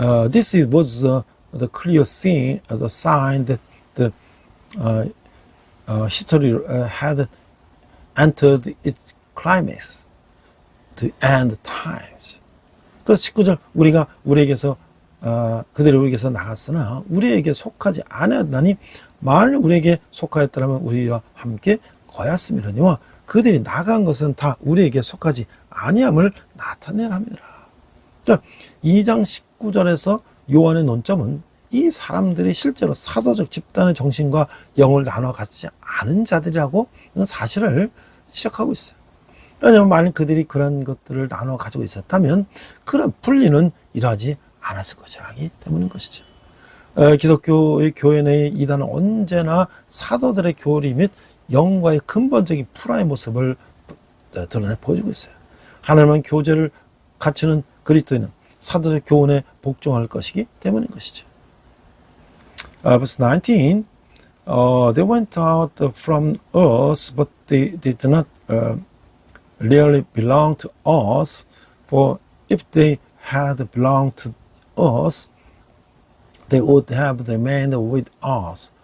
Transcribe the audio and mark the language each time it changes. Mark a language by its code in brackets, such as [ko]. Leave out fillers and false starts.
[en] This was the clear sign that the history had entered its climax, the end times. [ko] 그 19절 우리가 우리에게서 그들이 우리에게서 나갔으나 우리에게 속하지 않았나니 만일 우리에게 속하였더라면 우리와 함께 거였음이라니와 그들이 나간 것은 다 우리에게 속하지 아니함을 나타내랍니다. 자, 2장 19절에서 요한의 논점은 이 사람들이 실제로 사도적 집단의 정신과 영을 나눠 갖지 않은 자들이라고 사실을 지적하고 있어요. 왜냐하면 만일 그들이 그런 것들을 나눠 가지고 있었다면 그런 분리는 이러하지 않았을 것이라기 때문인 것이죠. 기독교의 교회 내의 이단은 언제나 사도들의 교리 및 영과의 근본적인 불화의 모습을 드러내 보여주고 있어요. 하나님은 교제를 갖추는 그리스도인은 사도적 교훈에 복종할 것이기 때문인 것이죠. [en] Verse 19, they went out from us, but they did not really belong to us. For if they had belonged to us, they would have remained with us.